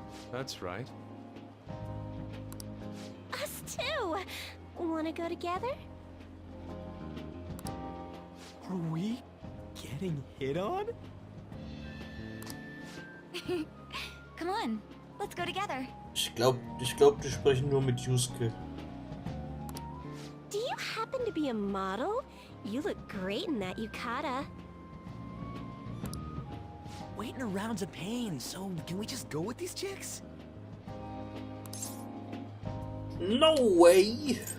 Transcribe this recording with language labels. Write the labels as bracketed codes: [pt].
[en] That's right. Us too! Wanna go together? Are we getting hit on? Come on, let's go together. [de] Ich glaub, die sprechen nur mit Yusuke. [en] Do you happen to be a model? You look great in that yukata. Waiting around's a pain, so can we just go with these chicks? No way.